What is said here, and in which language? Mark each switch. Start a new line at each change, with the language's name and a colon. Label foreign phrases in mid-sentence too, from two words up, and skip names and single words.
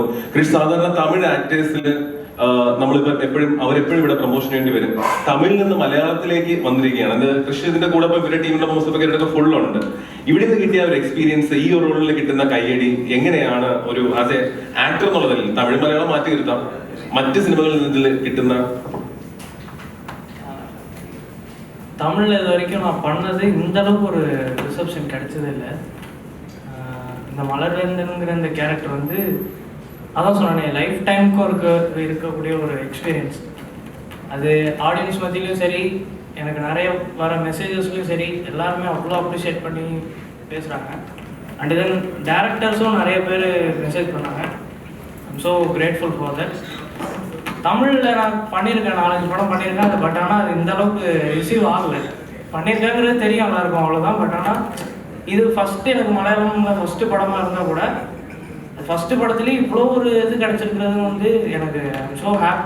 Malayalam: സാധാരണ തമിഴ് ആക്ടേഴ്സില് നമ്മളിപ്പോ അവരെപ്പോഴും ഇവിടെ പ്രൊമോഷൻ വേണ്ടി വരും. തമിഴിൽ നിന്ന് മലയാളത്തിലേക്ക് വന്നിരിക്കുകയാണ്. കൃഷ്ണത്തിന്റെ കൂടെ ഇപ്പൊ ഇവരുടെ ടീമിന്റെ മോശമൊക്കെ ഫുൾ ഉണ്ട്. ഇവിടെ നിന്ന് കിട്ടിയ ഒരു എക്സ്പീരിയൻസ്, ഈ ഒരു റോളിൽ കിട്ടുന്ന കയ്യടി എങ്ങനെയാണ് ഒരു
English: as a actor
Malayalam: എന്നുള്ളതിൽ തമിഴ് മലയാളം മാറ്റി നിർത്താം, മറ്റ് സിനിമകളിൽ നിന്ന് കിട്ടുന്ന?
Tamil: தமிழில் இது வரைக்கும் நான் பண்ணது இந்த அளவுக்கு ஒரு ரிசப்ஷன் கிடைச்சதே இல்லை. இந்த மலர்வேந்தனுங்கிற இந்த கேரக்டர் வந்து அதான் சொன்னேன், லைஃப் டைமுக்கும் இருக்கக்கூடிய ஒரு எக்ஸ்பீரியன்ஸ். அது ஆடியன்ஸ் மத்தியிலையும் சரி, எனக்கு நிறைய வர மெசேஜஸ்லையும் சரி, எல்லாருமே அவ்வளோ அப்ரிஷியேட் பண்ணி பேசுகிறாங்க.
English: and then
Tamil: டேரக்டர்ஸும் நிறைய பேர் மெசேஜ் பண்ணாங்க.
English: I'm so grateful for that.
Tamil: தமிழில் நான் பண்ணியிருக்கேன், 4-5 படம் பண்ணியிருக்கேன். அது பட் ஆனால் அது இந்த அளவுக்கு ரிசீவ் ஆகலை. பண்ணியிருக்கேங்கிறது தெரியும் எல்லாருக்கும், அவ்வளோதான். பட் ஆனால் இது ஃபஸ்ட்டு எனக்கு மலையாளம் ஃபஸ்ட்டு படமாக இருந்தால் கூட ஃபஸ்ட்டு படத்துலேயே இவ்வளோ ஒரு இது கிடச்சிருக்கிறது வந்து எனக்கு
English: I'm so happy.